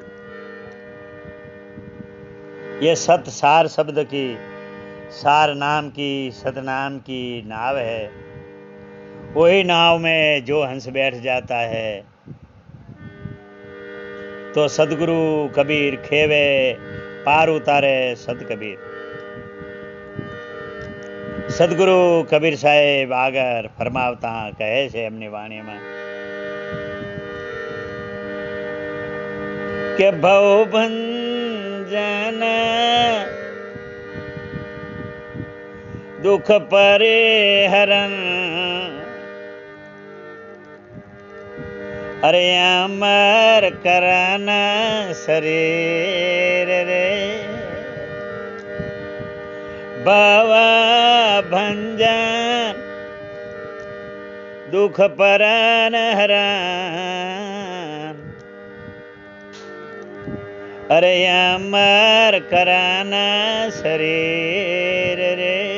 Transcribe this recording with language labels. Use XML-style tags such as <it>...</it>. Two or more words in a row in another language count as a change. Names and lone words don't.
<hi>ये सत सार शब्द की, सार नाम की, सतनाम की नाव है। वही नाव में जो हंस बैठ जाता है तो सदगुरु कबीर खेवे पार उतारे सत कबीर। सदगुरु कबीर साहेब</hi> <gu>આગર ફરમાવતા કહે છે એમની વાણીમાં કે</gu> <hi>भव भंजन दुख परे हरण, अरे अमर करन शरीर रे। भवा भंजन दुख परन हरण, अरे अमर करन शरीर रे।</hi>